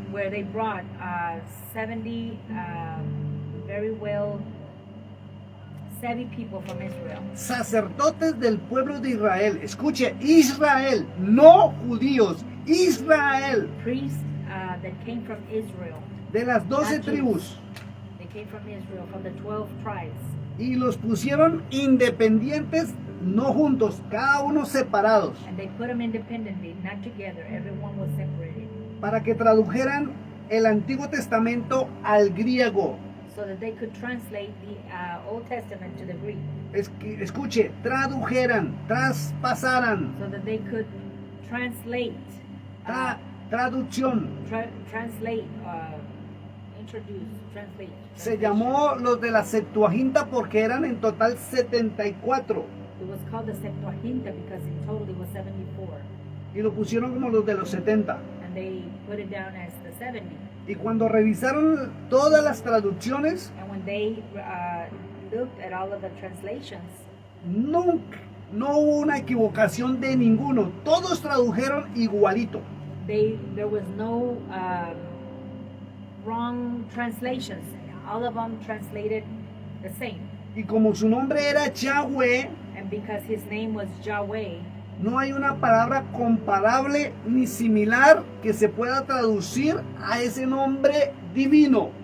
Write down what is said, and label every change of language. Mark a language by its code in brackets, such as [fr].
[en] where they brought 70 very well savvy people from Israel, [es] sacerdotes del pueblo de Israel. Escuche, Israel, no judíos, Israel, [en] priests that came from Israel. [es] de las 12 [en] Not Jews. [es] tribus. [en] They came from Israel, from the 12 tribes. [es] Y los pusieron independientes, no juntos, cada uno separados, [en] And they put them independently, not together. Everyone was separated. [es] para que tradujeran el Antiguo Testamento al griego. [en] So that they could translate the Old Testament to the Greek. [es] Escuche, tradujeran, traspasaran, [en] So that they could translate, [es] traducción. [en] translate, introduce, translate. [es] Se [en] translation. [es] llamó los de la Septuaginta porque eran en total 74. [en] It was called the Septuaginta because in total it was 74. [es] Y lo pusieron como los de los 70. [en] And they put it down as the 70. [es] Y cuando revisaron todas las traducciones, [en] And when they looked at all of the translations, [es] nunca, no hubo una equivocación de ninguno. Todos tradujeron igualito. [en] there was no wrong translations. All of them translated the same. [es] Y como su nombre era Yahweh, [en] And because his name was Yahweh, [es] no hay una palabra comparable ni similar que se pueda traducir a ese nombre divino.